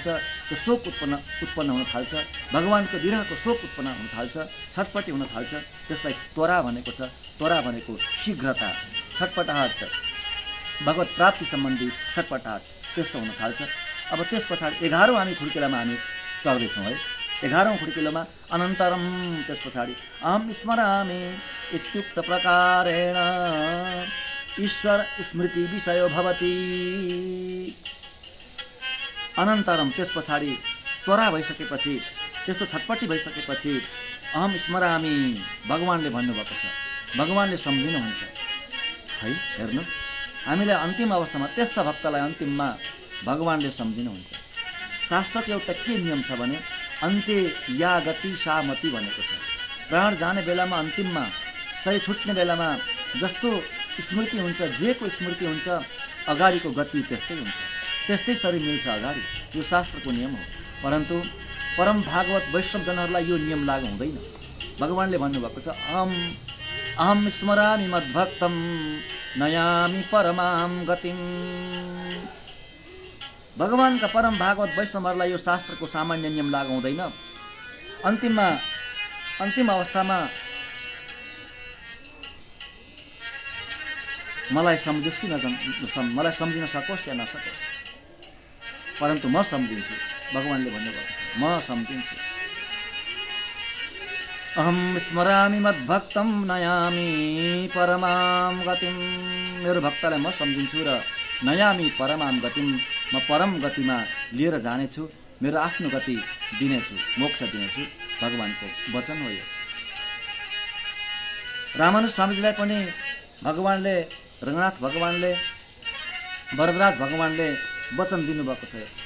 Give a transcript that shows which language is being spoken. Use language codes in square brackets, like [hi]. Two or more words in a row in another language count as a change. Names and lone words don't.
[ne] त्यो शोक उत्पन्न हुन थाल्छ, भगवानको विरहको शोक उत्पन्न हुन थाल्छ, छटपटी हुन थाल्छ। त्यसलाई त्वरा भनेको छ। त्वरा भनेको शीघ्रता, छटपटाहट, भगवत प्राप्ति सम्बन्धी छटपटाहट, त्यस्तो हुन थाल्छ। अब त्यस पछाडि 11औं हामी खुड्किलोमा हामी चढ्दैछौँ है। 11औं खुड्किलोमा [sa] अनन्तरम, [ne] त्यस पछाडि [sa] अहम स्मरामि इत्युक्त प्रकारेण ईश्वर स्मृति विषयो भवति। अनन्तरम, [ne] त्यस पछाडि त्वरा भइसकेपछि, त्यस्तो छटपट्टि भइसकेपछि [sa] अहम स्मरामि, [ne] भगवानले भन्नुभएको छ, भगवानले सम्झिनुहुन्छ है। हेर्नु, हामीलाई अन्तिम अवस्थामा त्यस्ता भक्तलाई अन्तिममा भगवानले सम्झिनुहुन्छ। शास्त्रको एउटा के नियम छ भने [sa] अन्त्य या गति सा मति [ne] भनेको छ। प्राण जाने बेलामा, अन्तिममा शरीर छुट्ने बेलामा जस्तो स्मृति हुन्छ, जेको स्मृति हुन्छ, अगाडिको गति त्यस्तै हुन्छ, त्यस्तै शरीर मिल्छ अगाडि। यो शास्त्रको नियम हो। परन्तु परम भागवत वैष्णवजनहरूलाई यो नियम लागु हुँदैन। भगवानले भन्नुभएको छ [sa] अहम स्मरामि मद्भक्तं नयामि परमां गतिम्। [ne] भगवानका परम भागवत वैष्णवहरूलाई यो शास्त्रको सामान्य नियम लागु हुँदैन। अन्तिम अवस्थामा मलाई सम्झोस् कि मलाई सम्झिन सकोस् या नसकोस्, परन्तु म सम्झिन्छु। भगवानले भन्नुभएको छ, म सम्झिन्छु। [sa] अहम स्मरामि मद्भक्तं नयामि परमां गतिं। [ne] मेरो भक्तलाई म सम्झिन्छु र [sa] नयामि परमां गतिं, [ne] म परम गतिमा लिएर जानेछु, मेरो आफ्नो गति दिनेछु, मोक्ष दिनेछु। भगवानको वचन हो यो। रामानुज स्वामीजीलाई पनि भगवानले, रङ्गनाथ भगवानले, वरदराज भगवानले वचन दिनुभएको छ।